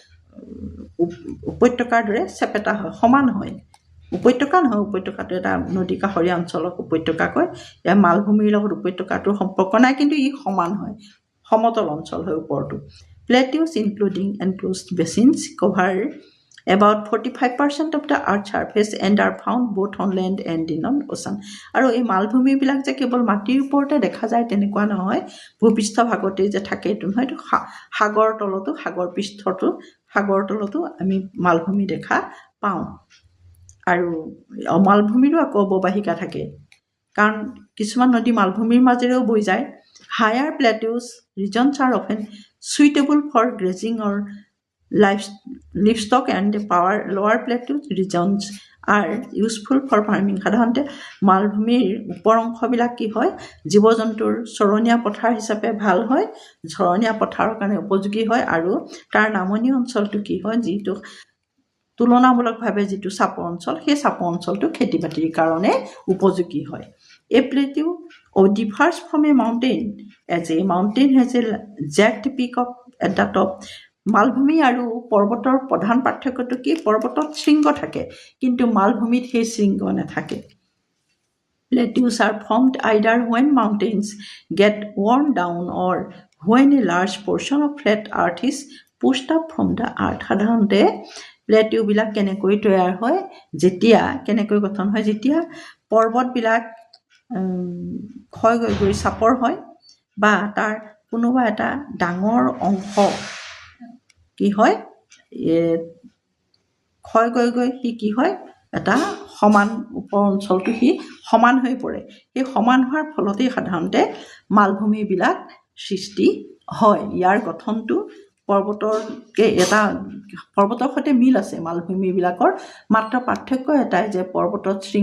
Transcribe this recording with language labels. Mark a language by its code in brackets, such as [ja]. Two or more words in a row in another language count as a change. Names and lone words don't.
[as] উপত্যকাৰ দৰে চেপেটা হয় সমান হয় উপত্যকা নহয় উপত্যকাটো এটা নদী কাষৰীয়া অঞ্চলক উপত্যকা কয় ইয়াৰ মালভূমিৰ লগত উপত্যকাটোৰ সম্পৰ্ক নাই কিন্তু ই সমান হয় সমতল অঞ্চল হয় ওপৰটো [en] plateaus including enclosed basins cover about 45% of the earth surface and are found both on land and in on ocean [as] আৰু এই মালভূমিবিলাক যে কেৱল মাটিৰ ওপৰতে দেখা যায় তেনেকুৱা নহয় ভূপৃষ্ঠ ভাগতে যে থাকে এইটো নহয় এইটো সাগৰ তলতো সাগৰ তলতো আমি মালভূমি দেখা পাওঁ আৰু মালভূমিৰো আকৌ অৱবাহিকা থাকে কাৰণ কিছুমান নদী মালভূমিৰ মাজেৰেও বৈ যায় [en] higher plateaus regions are often suitable for grazing or livestock and lower plateau regions are useful for farming [as] সাধাৰণতে মালভূমিৰ ওপৰ অংশবিলাক কি হয় জীৱ জন্তুৰ চৰণীয়া পথাৰ হিচাপে ভাল হয় চৰণীয়া পথাৰৰ কাৰণে উপযোগী হয় আৰু তাৰ নামনি অঞ্চলটো কি হয় যিটো তুলনামূলকভাৱে যিটো চাপৰ অঞ্চল সেই চাপৰ অঞ্চলটো খেতি বাতিৰ কাৰণে উপযোগী হয় [en] a plateau differs from a mountain as a mountain has a jagged peak at the top [as] মালভূমি আৰু পৰ্বতৰ প্ৰধান পাৰ্থক্যটো কি পৰ্বতত শৃংগ থাকে কিন্তু মালভূমিত সেই শৃংগ নাথাকে [en] Plateaus are formed either when mountains get worn down or when a large portion of flat earth is pushed up from the earth [as] সাধাৰণতে প্লেটিউবিলাক কেনেকৈ তৈয়াৰ হয় যেতিয়া কেনেকৈ গঠন হয় যেতিয়া পৰ্বতবিলাক ক্ষয় গৈ চাপৰ হয় বা তাৰ কোনোবা এটা ডাঙৰ অংশ কি হয় ক্ষয় গৈ সি কি হয় এটা সমান ওপৰ অঞ্চলটো সি সমান হৈ পৰে সেই সমান হোৱাৰ ফলতেই সাধাৰণতে মালভূমিবিলাক সৃষ্টি হয় ইয়াৰ গঠনটো পৰ্বতৰ সৈতে মিল আছে মালভূমিবিলাকৰ মাত্ৰ পাৰ্থক্য এটাই যে পৰ্বতত শৃংগ